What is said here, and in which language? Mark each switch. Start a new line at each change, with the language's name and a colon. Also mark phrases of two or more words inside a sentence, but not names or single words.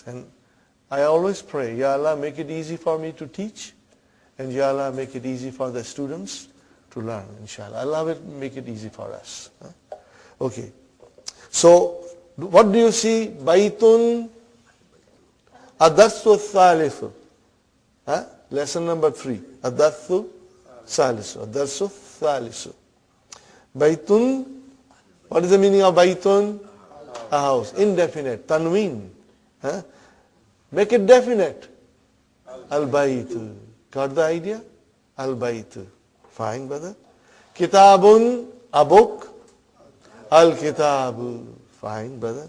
English: And I always pray,
Arabic: يا الله,
English: make it easy for me to teach, and
Arabic: يا الله,
English: make it easy for the students to learn, inshallah. Allah will make it easy for us. Okay. So, what do you see?
Arabic: بيتٌ الثالث.
English: Lesson number 3.
Arabic: Ats-Tsaalits. Ats-Tsaalits. Baitun,
English: what is the meaning of Baitun? A house. Indefinite. Tanween. Make it definite. Al-Bait. Got the idea? Al-Bait. Fine, brother. Kitabun, a book. Al-Kitab. Fine, brother.